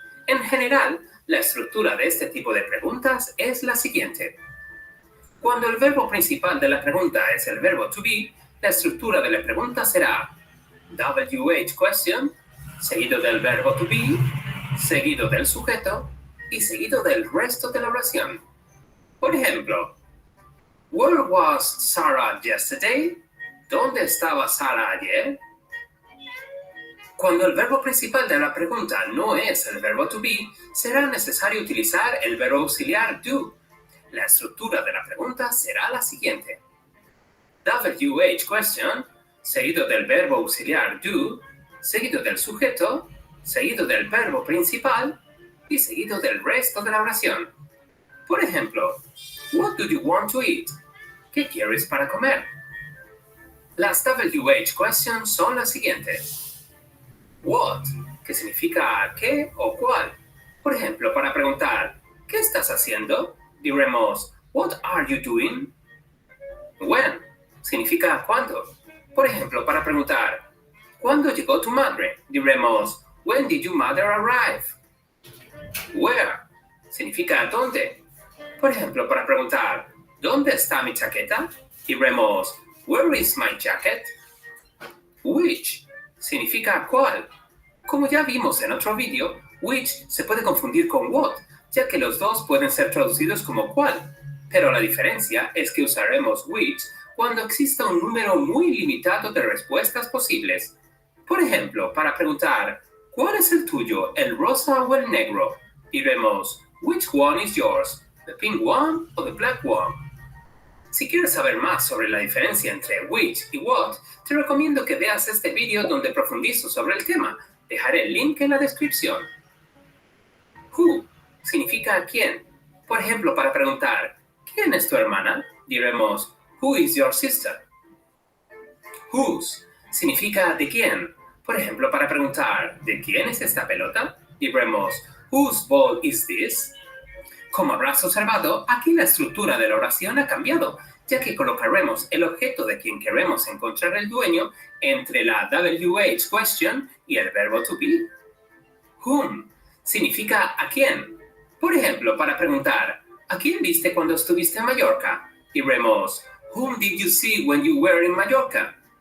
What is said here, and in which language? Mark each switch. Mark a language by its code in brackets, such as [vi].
[es] En general, la estructura de este tipo de preguntas es la siguiente. Cuando el verbo principal de la pregunta es el verbo to be, la estructura de la pregunta será WH question, seguido del verbo to be, seguido del sujeto y seguido del resto de la oración. Por ejemplo, [en] where was Sarah yesterday? [es] ¿Dónde estaba Sara ayer? Cuando el verbo principal de la pregunta no es el verbo to be, será necesario utilizar el verbo auxiliar do. La estructura de la pregunta será la siguiente. WH question, seguido del verbo auxiliar do, seguido del sujeto, seguido del verbo principal y seguido del resto de la oración. Por ejemplo, [en] what do you want to eat? [es] ¿Qué quieres para comer? Las WH questions son las siguientes. What, que significa qué o cuál. Por ejemplo, para preguntar, ¿qué estás haciendo? Diremos, [en] what are you doing? [es] When, significa cuándo. Por ejemplo, para preguntar, ¿cuándo llegó tu madre? Diremos, [en] when did your mother arrive? [es] Where, significa dónde. Por ejemplo, para preguntar, ¿dónde está mi chaqueta? Diremos, [en] where is my jacket? [es] Which, significa cuál. Como ya vimos en otro vídeo, which se puede confundir con what, ya que los dos pueden ser traducidos como cuál. Pero la diferencia es que usaremos which cuando exista un número muy limitado de respuestas posibles. Por ejemplo, para preguntar, ¿cuál es el tuyo, el rosa o el negro? Diremos, [en] which one is yours, the pink one or the black one? [es] Si quieres saber más sobre la diferencia entre which y what, te recomiendo que veas este vídeo donde profundizo sobre el tema. Dejaré el link en la descripción. Who significa quién. Por ejemplo, para preguntar, ¿quién es tu hermana? Diremos, [en] who is your sister? [es] Whose significa de quién. Por ejemplo, para preguntar, ¿de quién es esta pelota? Diremos, [en] whose ball is this? [es] Como habrás observado, aquí la estructura de la oración ha cambiado, ya que colocaremos el objeto de quien queremos encontrar el dueño entre la WH question y el verbo to be. Whom significa a quién. Por ejemplo, para preguntar, ¿a quién viste cuando estuviste en Mallorca? Diremos, [en] whom did you see when you were in Mallorca?